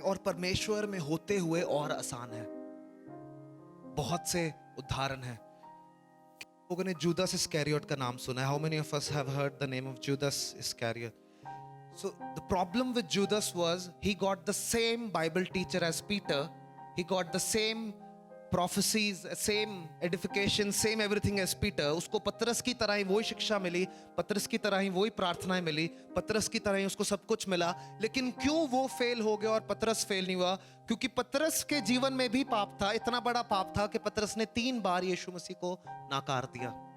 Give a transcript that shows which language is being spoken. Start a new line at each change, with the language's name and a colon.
Hindi: और परमेश्वर में होते हुए और आसान है। बहुत से उदाहरण हैं। लोगों ने जूदास इस्करियोट का नाम सुना है?
English: How many of us have heard the name of Judas Iscariot? So the problem with Judas was he got the same Bible teacher as Peter. He got the same prophecies, same edification, same everything as Peter.
Hindi: उसको पतरस की तरह ही वही शिक्षा मिली, पतरस की तरह ही वही प्रार्थनाएं मिली, पतरस की तरह ही उसको सब कुछ मिला। लेकिन क्यों वो फेल हो गया और पतरस फेल नहीं हुआ? क्योंकि पतरस के जीवन में भी पाप था, इतना बड़ा पाप था कि पतरस ने 3 बार यीशु मसीह को नकार दिया।